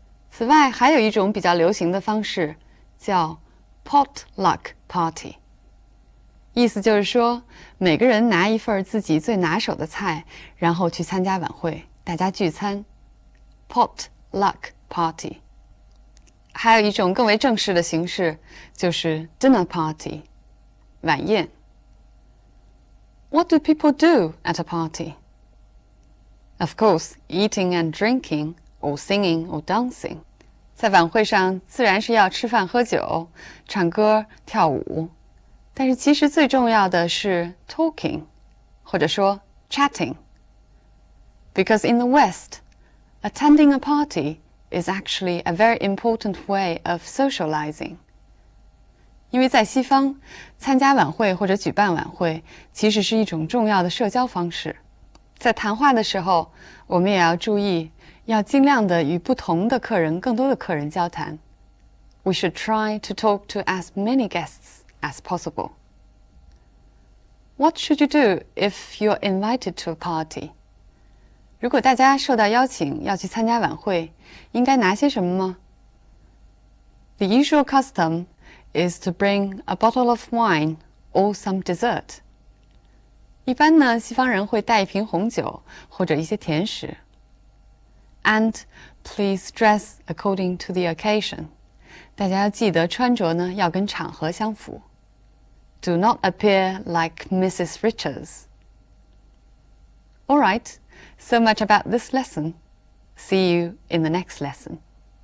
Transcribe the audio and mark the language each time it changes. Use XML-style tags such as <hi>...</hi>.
<zh>此外还有一种比较流行的方式叫 potluck party，意思就是说，每个人拿一份自己最拿手的菜，然后去参加晚会，大家聚餐 potluck party。还有一种更为正式的形式，就是 dinner party 晚宴。</zh> <en>What do people do at a party? Of course, eating and drinking, or singing or dancing.</en> <zh>在晚会上自然是要吃饭喝酒，唱歌跳舞，但是其实最重要的是 talking， 或者说 chatting.</zh> <en>Because in the West, attending a party is actually a very important way of socializing.</en> <zh>因为在西方，参加晚会或者举办晚会其实是一种重要的社交方式。在谈话的时候，我们也要注意，要尽量的与不同的客人、更多的客人交谈。</zh> <en>We should try to talk to as many guests as possible. What should you do if you're invited to a party?</en> <zh>如果大家受到邀请要去参加晚会，应该拿些什么吗？</zh> <en>The usual custom is to bring a bottle of wine or some dessert.</en> <zh>一般呢，西方人会带一瓶红酒或者一些甜食。</zh> <en>And please dress according to the occasion.</en> <zh>大家要记得穿着呢要跟场合相符。</zh> <en>Do not appear like Mrs. Richards. All right, so much about this lesson. See you in the next lesson.</en>